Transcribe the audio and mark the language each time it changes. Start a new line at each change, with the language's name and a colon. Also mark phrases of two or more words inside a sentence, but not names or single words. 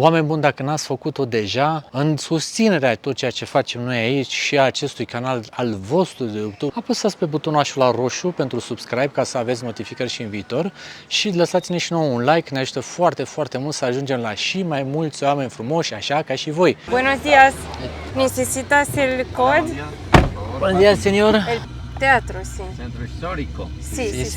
Romanian: Oameni buni, dacă n-ați făcut-o deja, în susținerea tot ceea ce facem noi aici și a acestui canal al vostru de YouTube, apăsați pe butonașul roșu pentru subscribe ca să aveți notificări și în viitor și lăsați-ne și nouă un like, ne ajută foarte, foarte mult să ajungem la și mai mulți oameni frumoși, așa ca și voi.
Spanish: Buenos días, necesitas el code? Buenos días, señor. El teatro, sí. Centro histórico. Sí, sí, sí.